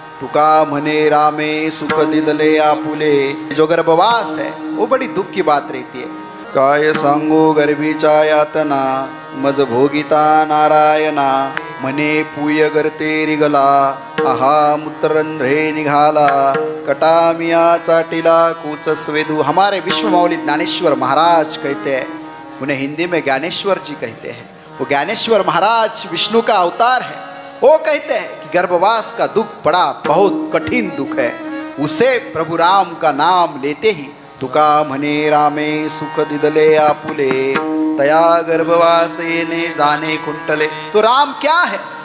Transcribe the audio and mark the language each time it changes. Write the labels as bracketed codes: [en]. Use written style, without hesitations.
[mr] तुका म्हणे रामे सुख दिदले आपुले, [hi] जो गर्भवास है वो बड़ी दुख की बात रहती है। [mr] काय सांगो गर्भीच्या यातना, मज भोगिता नारायणा, म्हणे पूय करते रिगला, आहा मूत्ररंध्रे निघाला, कटामिया चाटिला कूच स्वेदू। [hi] हमारे विश्व मौली ज्ञानेश्वर महाराज कहते हैं, उन्हें हिंदी में ज्ञानेश्वर जी कहते हैं। वो ज्ञानेश्वर महाराज विष्णु का अवतार है। वो कहते हैं कि गर्भवास का दुख बड़ा बहुत कठिन दुख है, उसे प्रभु राम का नाम लेते ही [mr] तुका म्हणे रामे सुख दिदले आपुले, तया गर्भवासे ने जाने कुंटले। [hi] तो राम क्या है?